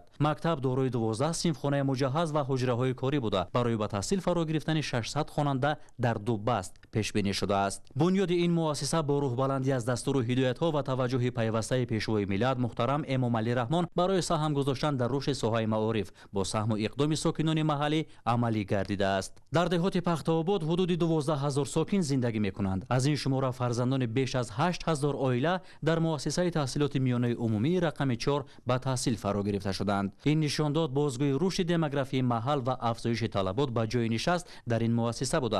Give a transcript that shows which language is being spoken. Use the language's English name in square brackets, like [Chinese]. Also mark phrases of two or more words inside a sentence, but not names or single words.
[Tajik] мактаб дорои 12 симфхонаи муҷаҳҳаз ва ҳуҷраҳои корӣ буда барои ба таҳсил фаро гирифтани 600 хонанда дар 2 баст пешбинӣ шудааст. бунёди ин муассиса бо рӯҳбаландӣ аз дастуру ҳидоятҳо ва таваҷҷӯҳи пайвастаи пешвои миллат муҳтарам эмомалӣ раҳмон барои саҳм гузоштан дар рушди соҳаи маориф бо саҳму иқдоми сокинони маҳаллӣ амалӣ гардидааст. در دهات پختاباد حدود 12000 ساکن زندگی میکنند. از این شماره فرزندان بیش از 8000 عائله در مؤسسه تحصیلات میانه عمومی رقم 4 به تحصیل فرا گرفته شدند. این نشان داد بازگوی رشد دموگرافی محل و افزایش طلبات به جای نشست در این مؤسسه بوده.